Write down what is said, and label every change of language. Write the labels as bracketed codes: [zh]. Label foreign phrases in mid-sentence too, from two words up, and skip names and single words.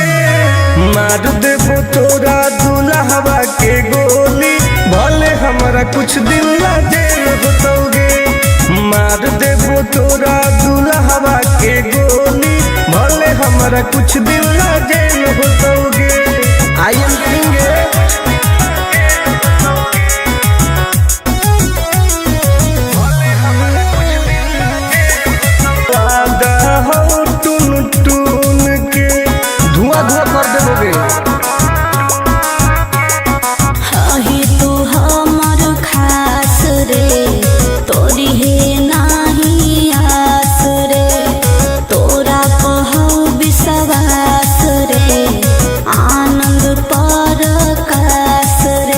[anp] मार देबो तोरा दुल्हवा के गोली भले हमारा कुछ दिन ला जेल होतोगे। मार देबो तोरा दुल्हवा के गोली भले हमारा कुछ दिन ला जेल होतोगे। [en] I am king. [anp] हो टुन टुन के धुआं धुआं कर देबोगे। ही तू हमर खास रे तोरी है नाही आस रे। तोरा कहौ विश्वास रे आनंद परकाश रे।